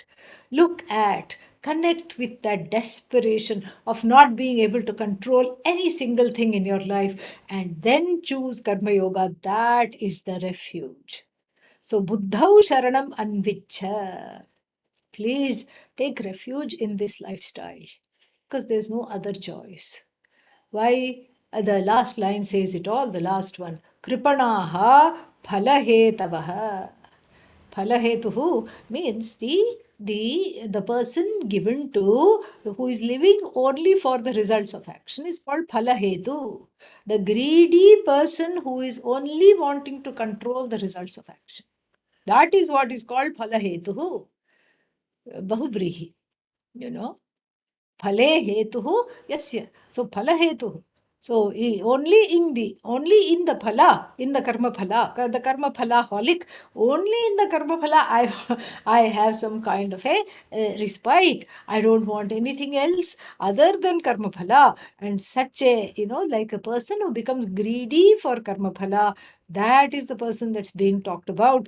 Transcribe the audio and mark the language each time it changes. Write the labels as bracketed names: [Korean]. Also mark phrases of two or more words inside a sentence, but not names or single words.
[English] Look at, connect with that desperation of not being able to control any single thing in your life, and then choose [Sanskrit] कर्म योग. [English] That is the refuge. So, [Sanskrit] बुद्धौ शरणम् अन्विच्छ. [English] Please take refuge in this lifestyle because there's no other choice. Why? The last line says it all, the last one. [Sanskrit] कृपणाः फलहेतवः. [English] Phalahetuhu means the person given to, who is living only for the results of action, is called phalahetu. The greedy person who is only wanting to control the results of action. That is what is called phalahetuhu. Bahuvrihi, you know. [Sanskrit] फले हेतुः यस्य. So फल हेतुः. [English] So only in the phala, in the [Sanskrit] कर्म फल, [English] the [Sanskrit] कर्म फल [English] holic, only in the [Sanskrit] कर्म फल [English] I have some kind of a respite. I don't want anything else other than [Sanskrit] कर्म फल. [English] And such a, like a person who becomes greedy for [Sanskrit] कर्म फल, [English] that is the person that's being talked about.